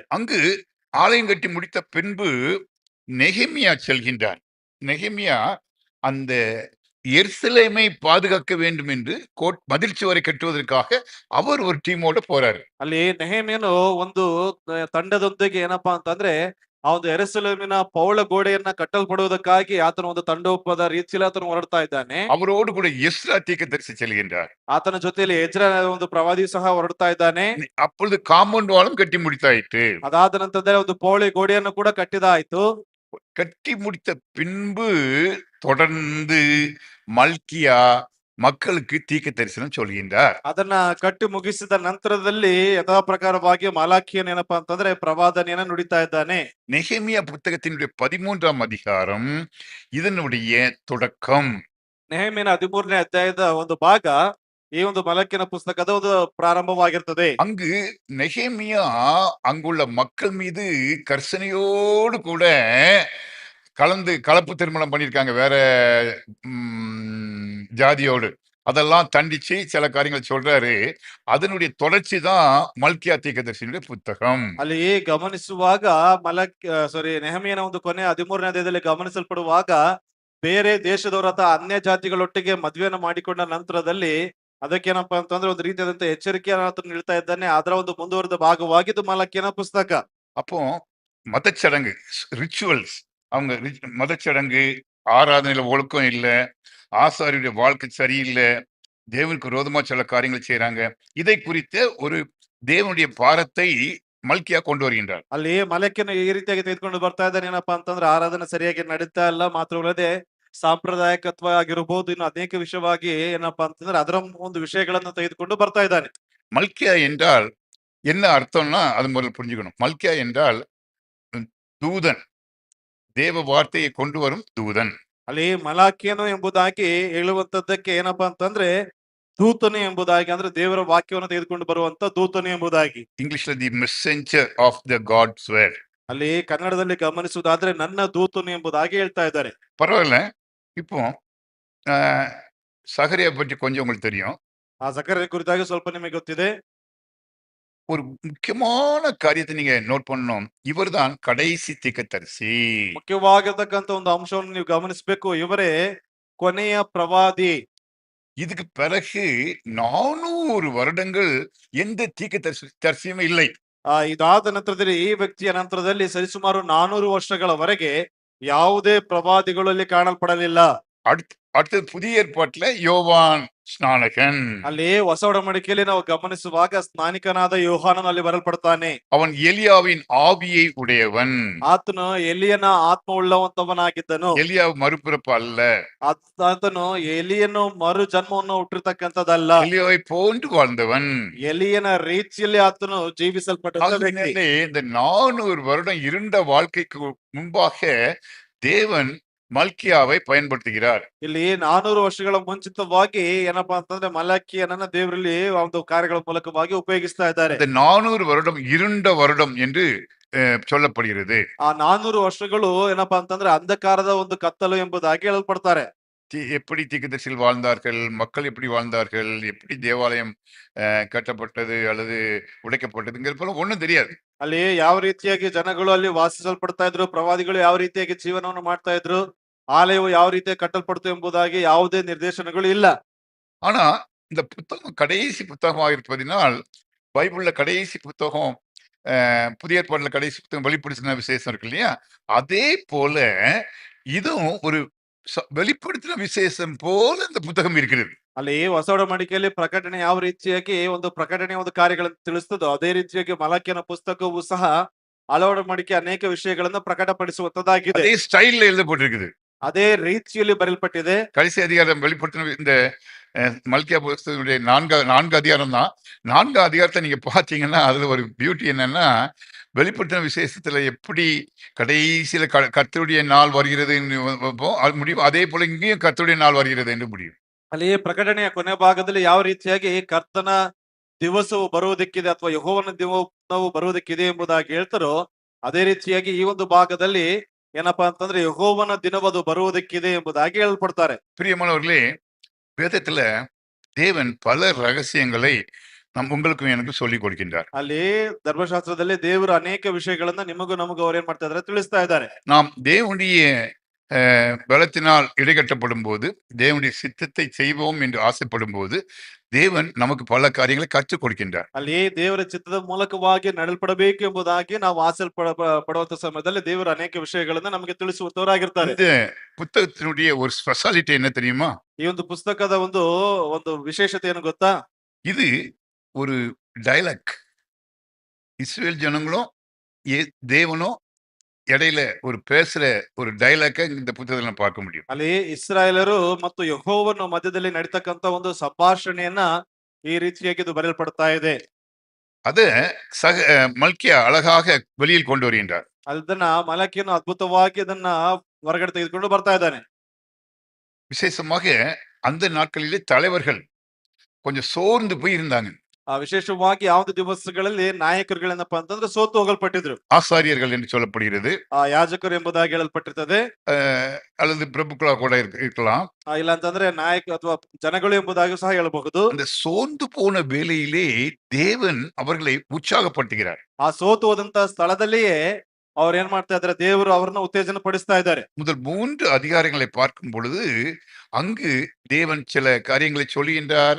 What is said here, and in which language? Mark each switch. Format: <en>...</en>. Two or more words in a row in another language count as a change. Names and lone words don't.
<ta>அங்கு ஆலயம் கட்டி முடித்த பின்பு நெகேமியா செல்கின்றார். நெகேமியா அந்த எருசலேமை பாதுகாக்க வேண்டும் என்று மதில் சுவரை கட்டுவதற்காக அவர் ஒரு ಟೀಮೋட போறாரு.</ta> <kn>ಅಲ್ಲಿ ನೆಹೆಮ್ಯನು ಒಂದು ತಂಡದೊಂದಿಗೆ ಏನಪ್ಪಾ ಅಂತಂದ್ರೆ ಆ ಒಂದು ಯೆರೂಸಲೇಮಿನ ಪೌಳ ಗೋಡೆಯನ್ನ ಕಟ್ಟಲ್ಪಡುವುದಕ್ಕಾಗಿ ಆತನ ಒಂದು ತಂಡೋಪದ ರೀತಿಯಲ್ಲಿ ಆತನು ಹೊರಡ್ತಾ ಇದ್ದಾನೆ.</kn> <ta>அவரோடு கூட எஸ்ரா தீர்க்கதரிசி செல்கின்றார்.</ta> <kn>ಆತನ ಜೊತೆಯಲ್ಲಿ ಎಜ್ರ ಒಂದು ಪ್ರವಾದಿ ಸಹ ಹೊರಡ್ತಾ ಇದ್ದಾನೆ.</kn> <ta>அப்பொழுது</ta> <en>compound wall</en> <ta>கட்டி முடித்தாயிற்று.</ta> <kn>ಅದಾದ ನಂತರದಲ್ಲಿ ಒಂದು ಪೌಳಿ ಗೋಡೆಯನ್ನು ಕೂಡ ಕಟ್ಟಿದಾಯ್ತು.</kn> <ta>கட்டி முடித்த பின்பு தொடர்ந்து மல்கியா மக்களுக்கு தீர்க்க தரிசனம் சொல்கின்றார்.</ta> <kn>ಅದನ್ನ ಕಟ್ಟಿ ಮುಗಿಸಿದ ನಂತರದಲ್ಲಿ ಯಥಾ ಪ್ರಕಾರವಾಗಿ ಮಾಲಾಖಿಯನ್ ಏನಪ್ಪಾ ಅಂತಂದ್ರೆ ಪ್ರವಾದನೆಯನ್ನ ನುಡಿತಾ ಇದ್ದಾನೆ.</kn> <ta>நெகேமியா புத்தகத்தினுடைய 13ஆம் அதிகாரம் இதனுடைய தொடக்கம்.</ta> <kn>ನೆಹೆಮ್ಯನ 13ನೇ ಅಧ್ಯಾಯದ ಒಂದು ಭಾಗ ಈ ಒಂದು ಮಲಕಿನ ಪುಸ್ತಕದ ಒಂದು ಪ್ರಾರಂಭವಾಗಿರ್ತದೆ.</kn> <ta>அங்கு நெகேமியா அங்குள்ள மக்கள் மீது கர்சனையோடு கூட கலப்பு திருமணம் பண்ணியிருக்காங்க வேற ஜாதியோடு. அதெல்லாம் தண்டிச்சு சில காரியங்கள் சொல்றாரு. அதனுடைய தொடர்ச்சி தான் மல்கியா தீர்க்கதரிசியினுடைய புத்தகம்.</ta> <kn>ಅಲ್ಲಿ ಗಮನಿಸುವಾಗ ನೆಹಮಿಯನ ಒಂದು ಕೊನೆ 13ನೇ ಅಧ್ಯಾಯದಲ್ಲಿ ಗಮನಿಸಲ್ಪಡುವಾಗ ಬೇರೆ ದೇಶದವರ ಅಥವಾ ಅನ್ಯ ಜಾತಿಗಳೊಟ್ಟಿಗೆ ಮದುವೆಯನ್ನು ಮಾಡಿಕೊಂಡ ನಂತರದಲ್ಲಿ ಅದಕ್ಕೇನಪ್ಪಾ ಅಂತಂದ್ರೆ ಒಂದು ರೀತಿಯಾದಂತ ಎಚ್ಚರಿಕೆಯನ್ನು ನೀಡ್ತಾ ಇದ್ದಾನೆ. ಅದರ ಒಂದು ಮುಂದುವರೆದ ಭಾಗವಾಗಿದ್ದು ಮಲಕಿಯನ ಪುಸ್ತಕ.</kn> <ta>அப்போ மதச்சடங்கு ரிச்சுவல்ஸ், அவங்க மதச்சடங்கு, ஆராதனையில ஒழுக்கம் இல்லை, ஆசாரியுடைய வாழ்க்கை சரியில்லை, தேவனுக்கு விரோதமா சில காரியங்கள் செய்யறாங்க. இதை குறித்த ஒரு தேவனுடைய பாரத்தை மல்கியா கொண்டு வருகின்றார்.</ta> <kn>ಅಲ್ಲಿ ಮಲಕಿನ ಈ ರೀತಿಯಾಗಿ ತೆಗೆದುಕೊಂಡು ಬರ್ತಾ ಇದ್ದಾನೆ. ಏನಪ್ಪಾ ಅಂತಂದ್ರೆ ಆರಾಧನೆ ಸರಿಯಾಗಿ ನಡೀತಾ ಇಲ್ಲ, ಮಾತ್ರವಲ್ಲದೆ ಸಾಂಪ್ರದಾಯಿಕತ್ವ ಆಗಿರಬಹುದು, ಇನ್ನು ಅನೇಕ ವಿಷಯವಾಗಿ ಏನಪ್ಪಾ ಅಂತಂದ್ರೆ ಅದರ ಒಂದು ವಿಷಯಗಳನ್ನು ತೆಗೆದುಕೊಂಡು ಬರ್ತಾ ಇದ್ದಾನೆ.</kn> <ta>மல்கியா என்றால் என்ன அர்த்தம்னா அது முதல்ல புரிஞ்சுக்கணும். மல்கியா என்றால் தூதன், தேவ வார்த்தையை கொண்டு வரும் தூதன்.</ta> <kn>ಅಲ್ಲಿ ಮಲಾಕಿಯನು ಎಂಬುದಾಗಿ ಹೇಳುವಂತದ್ದಕ್ಕೆ ಏನಪ್ಪಾ ಅಂತಂದ್ರೆ ದೂತನು ಎಂಬುದಾಗಿ, ಅಂದ್ರೆ ದೇವರ ವಾಕ್ಯವನ್ನು ತೆಗೆದುಕೊಂಡು ಬರುವಂತ ದೂತನು ಎಂಬುದಾಗಿ. ಇಂಗ್ಲಿಷ್ல</kn> <en>the messenger of the God's word.</en> <kn>ಅಲ್ಲಿ ಕನ್ನಡದಲ್ಲಿ ಗಮನಿಸುವುದಾದ್ರೆ ನನ್ನ ದೂತನು ಎಂಬುದಾಗಿ ಹೇಳ್ತಾ ಇದ್ದಾರೆ.</kn> <ta>பரவாயில்ல. இப்போ சகரியா பற்றி கொஞ்சம் உங்களுக்கு தெரியும்.</ta> <kn>ಆ ಸಕರ್ಯ ಕುರಿತಾಗಿ ಸ್ವಲ್ಪ ನಿಮಗೆ ಗೊತ್ತಿದೆ.</kn> <ta>ஒரு முக்கியமான காரியத்தை நீங்க நோட் பண்ணணும். இவர்தான் கடைசி தீர்க்கதரிசி.</ta> <kn>ಮುಖ್ಯವಾಗಿರ್ತಕ್ಕಂಥ ಒಂದು ಅಂಶವನ್ನು ನೀವು ಗಮನಿಸಬೇಕು. ಇವರೇ ಕೊನೆಯ ಪ್ರವಾದಿ.</kn> <ta>இதுக்கு பிறகு 400 வருடங்கள் எந்த தீர்க்கதரிசியும் இல்லை.</ta> <kn>ಇದಾದ ನಂತರದಲ್ಲಿ ಈ ವ್ಯಕ್ತಿಯ ನಂತರದಲ್ಲಿ ಸರಿಸುಮಾರು 400 ವರ್ಷಗಳವರೆಗೆ ಯಾವುದೇ ಪ್ರವಾದಿಗಳಲ್ಲಿ ಕಾಣಲ್ಪಡಲಿಲ್ಲ.</kn> <ta>அடுத்தது புதிய ஏற்பாட்டுல யோவான் ಸ್ನಾನಕನ್.</ta> <kn>ಅಲ್ಲಿ ಹೊಸ ಒಡಂಬಡಿಕೆಯಲ್ಲಿ ನಾವು ಗಮನಿಸುವಾಗ ಸ್ನಾನಿಕನಾದ ಯೋಹಾನನು ಅಲ್ಲಿ ಬರಲ್ಪಡ್ತಾನೆ.</kn> <ta>அவன் எலியாவின் ஆவியை உடையவன்.</ta> <kn>ಆತನು ಎಲಿಯನ ಆತ್ಮ ಉಳ್ಳವಂತವನಾಗಿದ್ದನು.</kn> <ta>எலியாவ் மறுபிறப்பு அல்ல.</ta> <kn>ಆತನು ಎಲಿಯನು ಮರು ಜನ್ಮವನ್ನು ಹುಟ್ಟಿರ್ತಕ್ಕಂಥದ್ದಲ್ಲ.</kn> <ta>ಎಲಿಯಾவை போன்று வாழ்ந்தவன்.</ta> <kn>ಎಲಿಯನ ರೀತಿಯಲ್ಲಿ ಆತನು ಜೀವಿಸಲ್ಪಟ್ಟ ವ್ಯಕ್ತಿ.</kn> <ta>இந்த 400 வருடம் இருண்ட வாழ்க்கைக்கு முன்பாக தேவன் ಮಲ್ಕಿಯಾவை பயன்படுத்துகிறார்.</ta> <kn>ಇಲ್ಲಿ 400 ವರ್ಷಗಳ ಮುಂಚಿತವಾಗಿ ಏನಪ್ಪಾ ಅಂತಂದ್ರೆ ಮಲಕಿಯನನ್ನ ದೇವರಲ್ಲಿ ಒಂದು ಕಾರ್ಯಗಳ ಮೂಲಕವಾಗಿ ಉಪಯೋಗಿಸ್ತಾ ಇದ್ದಾರೆ.</kn> <ta>400 வருடம் இருண்ட வருடம் என்று சொல்லப்படுகிறது.</ta> <kn>ಆ 400 ವರ್ಷಗಳು ಏನಪ್ಪಾ ಅಂತಂದ್ರೆ ಅಂಧಕಾರದ ಒಂದು ಕತ್ತಲು ಎಂಬುದಾಗಿ ಹೇಳಲ್ಪಡ್ತಾರೆ.</kn> <ta>எப்படி தீர்க்கதரிசிகள் வாழ்ந்தார்கள், மக்கள் எப்படி வாழ்ந்தார்கள், எப்படி தேவாலயம் கட்டப்பட்டது அல்லது உடைக்கப்பட்டதுங்கிறது ஒண்ணும் தெரியாது.</ta> <kn>ಅಲ್ಲಿ ಯಾವ ರೀತಿಯಾಗಿ ಜನಗಳು ಅಲ್ಲಿ ವಾಸಿಸಲ್ಪಡ್ತಾ ಇದ್ರು, ಪ್ರವಾದಿಗಳು ಯಾವ ರೀತಿಯಾಗಿ ಜೀವನವನ್ನು ಮಾಡ್ತಾ ಇದ್ರು, ಆಲಯವು ಯಾವ ರೀತಿಯಾಗಿ ಕಟ್ಟಲ್ಪಡ್ತು ಎಂಬುದಾಗಿ ಯಾವುದೇ ನಿರ್ದೇಶನಗಳು ಇಲ್ಲ.</kn> <ta>ஆனா இந்த புத்தகம் கடைசி புத்தகமாக இருப்பதினால் பைபிள்ல கடைசி புத்தகம் புதிய ஏற்பாடுல கடைசி புத்தகம் வெளிப்படுத்தின விசேஷம் இருக்கு இல்லையா, அதே போல இதுவும் ஒரு வெளிப்படுத்தின விசேஷம் போல இந்த புத்தகம் இருக்கிறது.</ta> <kn>ಅಲ್ಲಿ ಹೊಸ ಒಡಂಬಡಿಕೆಯಲ್ಲಿ ಪ್ರಕಟಣೆ ಯಾವ ರೀತಿಯಾಗಿ ಒಂದು ಪ್ರಕಟಣೆ ಒಂದು ಕಾರ್ಯಗಳನ್ನು ತಿಳಿಸ್ತದೋ ಅದೇ ರೀತಿಯಾಗಿ ಮಲಕಿಯನ ಪುಸ್ತಕವು ಸಹ ಹಳೆ ಒಡಂಬಡಿಕೆ ಅನೇಕ ವಿಷಯಗಳನ್ನು ಪ್ರಕಟಪಡಿಸುವಂತದ್ದಾಗಿದೆ.</kn> <ta>அதே ஸ்டைல்ல எழுதப்பட்டிருக்குது.</ta> <kn>ಅದೇ ರೀತಿಯಲ್ಲಿ ಬರೆಯಲ್ಪಟ್ಟಿದೆ.</kn> <ta>கடைசி அதிகாரம் வெளிப்படுத்தின இந்த மல்கியா புத்தகத்துடைய 4 அதிகாரம் தான். 4 அதிகாரத்தை நீங்க பாத்தீங்கன்னா அதுல ஒரு பியூட்டி என்னன்னா, வெளிப்படுத்தின விசேஷத்துல எப்படி கடைசியில கர்த்தருடைய நாள் வருகிறது முடியும், அதே போல இங்கேயும் கர்த்தருடைய நாள் வருகிறது என்று முடியும்.</ta> <kn>ಅಲ್ಲಿ ಪ್ರಕಟಣೆಯ ಕೊನೆ ಭಾಗದಲ್ಲಿ ಯಾವ ರೀತಿಯಾಗಿ ಕರ್ತನ ದಿವಸವು ಬರುವುದಕ್ಕಿದೆ ಅಥವಾ ಯೆಹೋವನ ದಿನವು ಬರುವುದಕ್ಕಿದೆ ಎಂಬುದಾಗಿ ಹೇಳ್ತಾರೋ ಅದೇ ರೀತಿಯಾಗಿ ಈ ಒಂದು ಭಾಗದಲ್ಲಿ ಏನಪ್ಪಾ ಅಂತಂದ್ರೆ ಯೆಹೋವನ ದಿನವದು ಬರುವುದಕ್ಕಿದೆ ಎಂಬುದಾಗಿ ಹೇಳಲ್ಪಡ್ತಾರೆ.</kn> <ta>பிரியமானவர்களே, வேதத்துல தேவன் பல ரகசியங்களை உங்களுக்கும் எனக்கு சொல்லிக் கொடுக்கின்றார்.</ta> <kn>ಅಲ್ಲಿ ಧರ್ಮಶಾಸ್ತ್ರದಲ್ಲಿ ದೇವರು ಅನೇಕ ವಿಷಯಗಳನ್ನ ನಿಮಗೂ ನಮಗೂ ಅವ್ರು ಏನ್ ಮಾಡ್ತಾ ಇದಾರೆ ತಿಳಿಸ್ತಾ ಇದ್ದಾರೆ.</kn> <ta>நாம் தேவனுடைய பலத்தினால் இடைகட்டப்படும் போது, தேவனுடைய சித்தத்தை செய்வோம் என்று ஆசைப்படும் போது, தேவன் நமக்கு பல காரியங்களை கற்றுக் கொடுக்கின்றார்.</ta> <kn>ಅಲ್ಲಿ ದೇವರ ಚಿತ್ತದ ಮೂಲಕವಾಗಿ ನಡೆಯಲ್ಪಡಬೇಕು ಎಂಬುದಾಗಿ ನಾವು ಪಡುವಂತ ಸಮಯದಲ್ಲಿ ದೇವರು ಅನೇಕ ವಿಷಯಗಳನ್ನ ನಮಗೆ ತಿಳಿಸುವಂತವರಾಗಿರ್ತಾರೆ.</kn> <ta>இந்த புத்தகத்தினுடைய ஒரு ஸ்பெஷாலிட்டி என்ன தெரியுமா?</ta> <kn>ಈ ಒಂದು ಪುಸ್ತಕದ ಒಂದು ಒಂದು ವಿಶೇಷತೆ ಏನು ಗೊತ್ತಾ?</kn> <ta>இது ஒரு டயலாக். இஸ்ரவேல் ஜனங்களும் தேவனும் இடையில ஒரு பேசுற ஒரு டயலாக்க இந்த புத்தகத்துல நம்ம பார்க்க முடியும்.</ta> <kn>ಅಲ್ಲಿ ಇಸ್ರಾಯೇಲರು ಮತ್ತು ಯೆಹೋವನ ಮಧ್ಯದಲ್ಲಿ ನಡೀತಕ್ಕಂತ ಒಂದು ಸಂಭಾಷಣೆಯನ್ನ ಈ ರೀತಿಯಾಗಿ ಇದು ಬರೆಯಲ್ಪಡ್ತಾ ಇದೆ.</kn> <ta>அத மல்கியா அழகாக வெளியில் கொண்டு வருகின்றார்.</ta> <kn>ಅದನ್ನ ಮಲಕಿಯನ್ನು ಅದ್ಭುತವಾಗಿ ಅದನ್ನ ಹೊರಗಡೆ ತೆಗೆದುಕೊಂಡು ಬರ್ತಾ ಇದ್ದಾನೆ.</kn> <ta>விசேஷமாக அந்த நாட்களிலே தலைவர்கள் கொஞ்சம் சோர்ந்து போய் இருந்தாங்க.</ta> <kn>ವಿಶೇಷವಾಗಿ ಯಾವ್ದು ದಿವಸಗಳಲ್ಲಿ ನಾಯಕರುಗಳೇನಪ್ಪಾ ಅಂತಂದ್ರೆ ಸೋತು ಹೋಗಲ್ಪಟ್ಟಿದ್ರು.</kn> <ta>ஆசாரியர்கள் என்று சொல்லப்படுகிறது.</ta> <kn>ಯಾಜಕರು ಎಂಬುದಾಗಿ ಹೇಳಲ್ಪಟ್ಟಿರ್ತದೆ.</kn> <ta>அல்லது பிரபுக்களா கூட இருக்கலாம்.</ta> <kn>ಇಲ್ಲ ಅಂತಂದ್ರೆ ನಾಯಕ ಅಥವಾ ಜನಗಳು ಎಂಬುದಾಗಿ ಸಹ ಹೇಳಬಹುದು.</kn> <ta>அந்த சோர்ந்து போன வேளையிலே தேவன் அவர்களை உற்சாகப்படுத்துகிறார்.</ta> <kn>ಆ ಸೋತು ಹೋದಂತ ಸ್ಥಳದಲ್ಲಿಯೇ ಅವ್ರು ಏನ್ ಮಾಡ್ತಾ ಇದಾರೆ, ದೇವರು ಅವ್ರನ್ನ ಉತ್ತೇಜನ ಪಡಿಸ್ತಾ ಇದ್ದಾರೆ.</kn> <ta>முதல் 3 அதிகாரங்களை பார்க்கும் பொழுது அங்கு தேவன் சில காரியங்களை சொல்லுகின்றார்.</ta>